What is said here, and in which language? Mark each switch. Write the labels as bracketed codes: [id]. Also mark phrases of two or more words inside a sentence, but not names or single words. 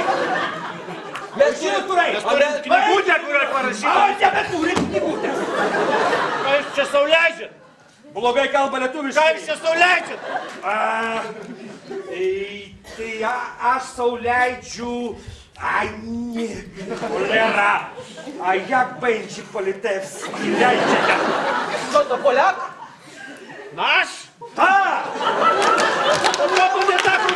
[lt] Mes turai. Mes turim knygutę, kurioje parašyta. O, nebeturit knygutę. Ką jūs čia sau leidžiat? Blogai kalba lietuviškai. Ką jūs čia sau leidžiat? Tai aš sau leidžiu... Ai, [pl] nie, cholera. A jak będzie po litewski? [lt] Leidžiate. [pl] Co to, Polak? Naš? Tak! [lt] O ko tu ne